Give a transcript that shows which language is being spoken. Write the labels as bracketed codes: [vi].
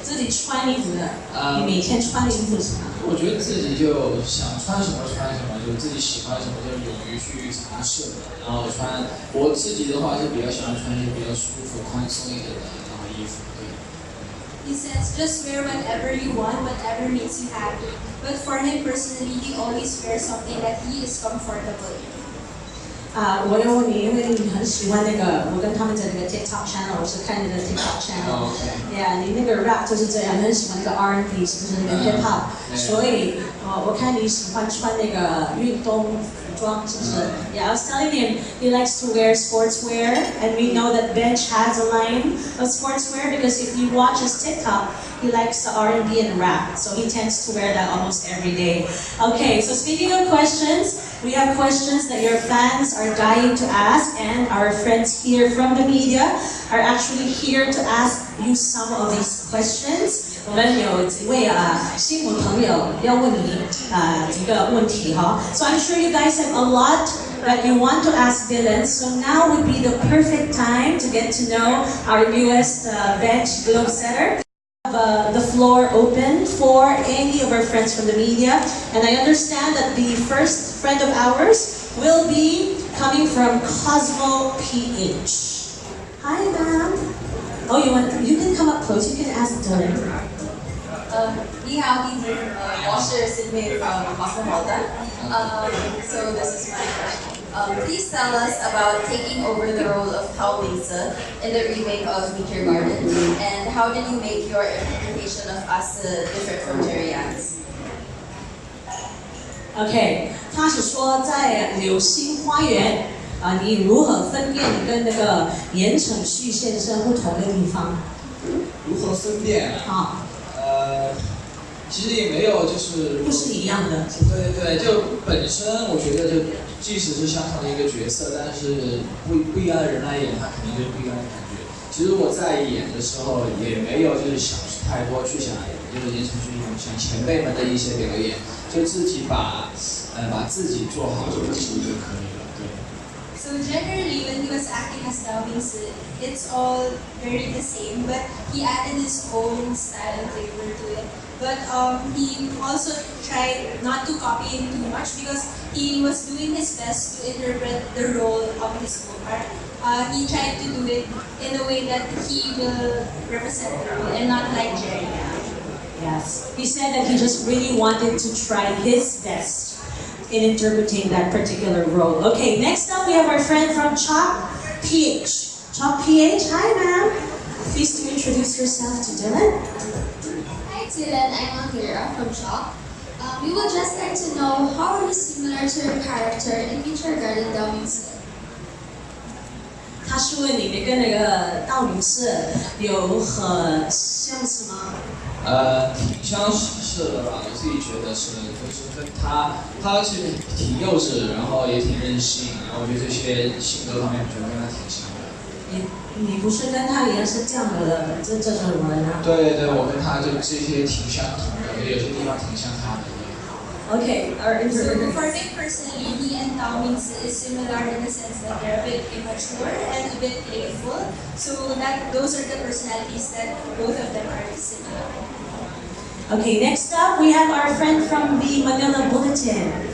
[zh] 自己穿衣服的，你每天穿的衣服是什么？我觉得自己就想穿什么穿什么，就自己喜欢什么就勇于去尝试。然后穿我自己的话是比较喜欢穿一些比较舒服、宽松一点的衣服。对。 [en] He says just wear whatever you want, whatever makes you happy. But for him personally, he always wears something that he is comfortable in. [zh] 我要问你，因为你很喜欢那个，我跟他们在那个 TikTok channel， 我是看你的 TikTok channel。Yeah， 你那个 rap 就是这样，你很喜欢那个 R&B， 是不是那个 hip hop？所以，我看你喜欢穿那个运动服装，是不是？ [en] Yeah， I was telling him he likes to wear sportswear, and we know that Bench has a line of sportswear because if you watch his TikTok, he likes the R&B and rap, so he tends to wear that almost every day. Okay, so speaking of questions, we have questions that your fans are dying to ask, and our friends here from the media are actually here to ask you some of these questions. [zh] 我们有几位新闻朋友要问你几个问题哈。 [en] So I'm sure you guys have a lot that you want to ask Dylan. So now would be the perfect time to get to know our newest bench globe setter. The floor open for any of our friends from the media, and I understand that the first friend of ours will be coming from Cosmo PH. Hi, ma'am. Oh, you can come up close. You can ask Dylan. [zh] 你好，我是 Sydney [en] from Cosmopolitan. So this is my question. Please tell us about taking over the role of Tao Mingse in the remake of Meet Your Garden, and how did you make your interpretation of Asa different from Jerry Ann's? [zh] OK， 他是说在《流星花园》你如何分辨跟那个言承旭先生不同的地方？如何分辨啊？其实也没有，就是不是一样的。对对对，就本身我觉得就即使是相同的一个角色，但是不一样的人来演，他肯定就是不一样的感觉。其实我在演的时候也没有就是想太多去想，就是言承旭想前辈们的一些表演，就自己把自己做好就其实就可以了。对。 [en] So generally, when he was acting as Tao Mingse, it's all very the same, but he added his own style and flavor to it. But he also tried not to copy him too much because he was doing his best to interpret the role of his co-part. He tried to do it in a way that he will represent the role and not like Jerry. Yes. He said that he just really wanted to try his best in interpreting that particular role. Okay, next up we have our friend from Chalk PH. Chalk PH, hi ma'am. Please to introduce yourself to Dylan. Hi Dylan, I'm Akira from Chalk. We would just like to know how are you similar to your character in Meet Your Garden Tao Mingse? [zh] 他是问你跟那个道明寺有很相似吗？挺相似的吧，我自己觉得是，就是跟他其实挺幼稚，然后也挺任性，然后我觉得这些性格方面，我觉得跟他挺像的。你不是跟他一样是这样的这种人啊？对对，我跟他就这些挺相同的，有些地方挺像他的。 [en] Okay, our So interpreter. for me personally, he and Tao Mingse is similar in the sense that they're a bit immature and a bit playful. So those are the personalities that both of them are similar. Okay, next up we have our friend from the Manila Bulletin.